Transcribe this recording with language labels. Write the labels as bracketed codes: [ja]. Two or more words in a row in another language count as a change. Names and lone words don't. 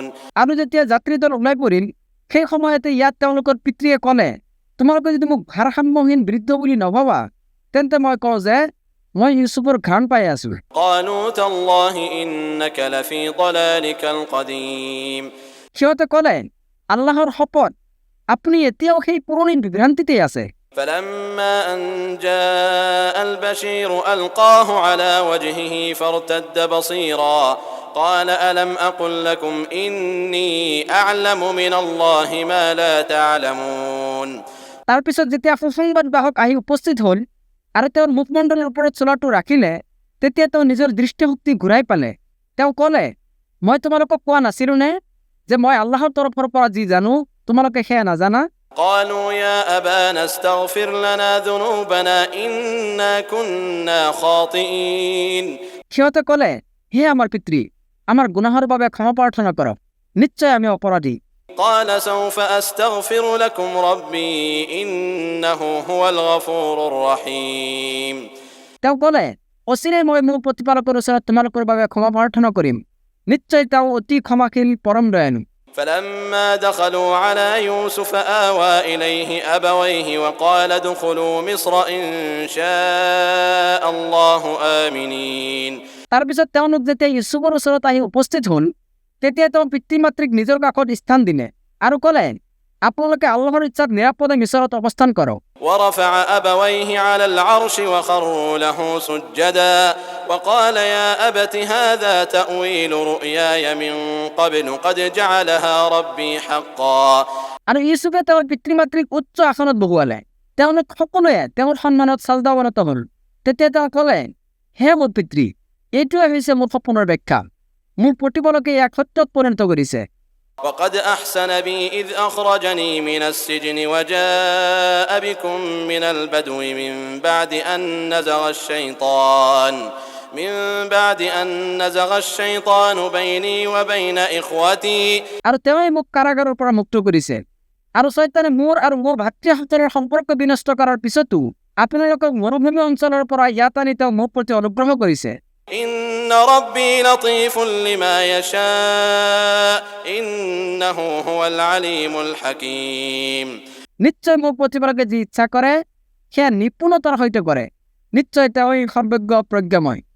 [as] আৰু যেতিয়া যাত্ৰীদল ওলাই পৰিল সেই সময়তে ইয়াত তেওঁলোকৰ পিতৃয়ে ক'লে, তোমালোকে যদি মোক ভাৰসাম্যহীন বৃদ্ধ বুলি নভাবা তেন্তে মই কওঁ যে মই ইউচুফৰ ঘ্ৰাণ পাই আছো। [ar] قالوا تالله إنك لفي ضلالك القديم। [as] সিহঁতে ক'লে, আল্লাহৰ শপত, আপুনি এতিয়াও সেই পুৰণি বিভ্ৰান্তিতেই আছে। [ar] فلما أن جاء البشير ألقاه على وجهه فارتد بصيرا قال ألم أقل لكم إني أعلم من الله ما لا تعلمون। [as] তাৰপিছত যেতিয়া সুসংবাদ বাহক আহি উপস্থিত হ'ল আৰু তেওঁৰ মুখমণ্ডলৰ ওপৰত চোলাটো ৰাখিলে তেতিয়া তেওঁ নিজৰ দৃষ্টিশক্তি ঘূৰাই পালে। তেওঁ ক'লে, মই তোমালোকক কোৱা নাছিলোনে যে মই আল্লাহৰ তৰফৰ পৰা যি জানো তোমালোকে সেয়া নাজানা? [ar] قالوا يا أبانا استغفر لنا ذنوبنا إنا كنا خاطئين। [as] সিহঁতে ক'লে, হে আমাৰ পিতৃ, আমাৰ গুনাহৰ বাবে ক্ষমা প্ৰাৰ্থনা কৰক, নিশ্চয় আমি অপৰাধী। [ar] قال سوف أستغفر لكم ربي إنه هو الغفور الرحيم। [as] তেওঁ ক'লে, অচিৰেই মই মোৰ প্ৰতিপালকৰ ওচৰত তোমালোকৰ বাবে ক্ষমা প্ৰাৰ্থনা কৰিম, নিশ্চয় তেওঁ অতি ক্ষমাশীল পৰম দয়ালু। [ar] فلما دخلوا على يوسف آوى إليه أبويه وقال ادخلوا مصر إن شاء الله آمنين। [as] তাৰপিছত তেওঁলোক যেতিয়া ইউচুফৰ ওচৰত আহি উপস্থিত হ'ল তেতিয়া তেওঁ পিতৃ মাতৃক নিজৰ কাষত স্থান দিলে আৰু ক'লে, আপোনালোকে আল্লাহৰ ইচ্ছাত নিৰাপদে মিছৰত অৱস্থান কৰক। [ar] ورفع أبويه على العرش وخروا له سجدا وقال يا أبت هذا تأويل رؤياي من قبل قد جعلها ربي حقا। [as] আৰু ইউচুফে তেওঁৰ পিতৃ মাতৃক উচ্চ আসনত বহুৱালে, তেওঁলোক সকলোৱে তেওঁৰ সন্মানত চাজদা অৱনত হ'ল। তেতিয়া তেওঁ ক'লে, হে মোৰ পিতৃ, এইটোৱে হৈছে মোৰ সপোনৰ ব্যাখ্যা, মোৰ প্ৰতিপালকে ইয়াক সত্যত পৰিণত কৰিছে। [ar] وقد أحسن بي إذ أخرجني من السجن وجاء بكم من البدو من بعد أن نزغ الشيطان بيني وبين إخوتي। [as] আৰু তেওঁই মোক কাৰাগাৰৰ পৰা মুক্ত কৰিছে আৰু শয়তানে মোৰ আৰু মোৰ ভাতৃসকলৰ সম্পৰ্ক বিনষ্ট কৰাৰ পিছতো আপোনালোকক মৰুভূমি অঞ্চলৰ পৰা ইয়াত আনি তেওঁ মোৰ প্ৰতি অনুগ্ৰহ কৰিছে। [ar] إن ربي لطيف لما يشاء إنه هو العليم الحكيم। [as] নিশ্চয় মোৰ প্ৰতিপালকে যি ইচ্ছা কৰে সেয়া নিপুণতাৰ সৈতে কৰে। নিশ্চয় তেওঁই সৰ্বজ্ঞ প্ৰজ্ঞাময়।